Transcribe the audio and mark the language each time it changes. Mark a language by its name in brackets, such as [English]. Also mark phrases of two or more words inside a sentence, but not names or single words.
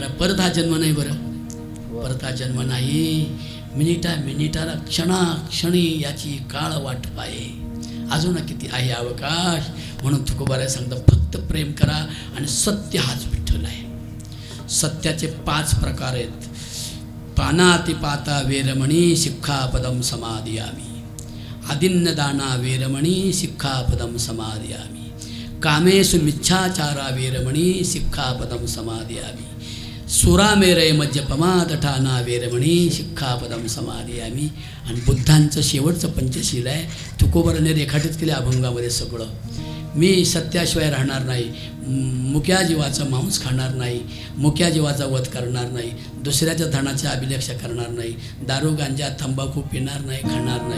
[Marathi] परत हा जन्म नाही बरं, परत हा जन्म नाही. मिनिटाला क्षणाक्षणी याची काळ वाट पाहे. अजून किती आहे अवकाश. म्हणून तुकोबाराय सांगतं फक्त प्रेम करा आणि सत्य हाच विठ्ठल आहे. सत्याचे 5 प्रकार आहेत. [Pali] पानातिपाता वेरमणी शिक्षापदम समाधियामी. आदिन्नदाना वेरमणी शिक्षापदम समाधियामी. कामेषु मिच्छाचारा वेरमणी शिक्षापदम समाधियामी. सुरामेरय मज्जपमादठाना वेरमणी शिक्षापदम समाधियामी. [Marathi] आणि बुद्धांचं शेवटचं पंचशील आहे. तुकोबाराने रेखाटित केले अभंगामध्ये सगळं. मी सत्याशिवाय राहणार नाही, मुक्या जीवाचं मांस खाणार नाही, मुक्या जीवाचा वध करणार नाही, दुसऱ्याच्या धनाच्या अभिलेक्षा करणार नाही, दारू गांजा तंबाखू पिणार नाही, खाणार नाही.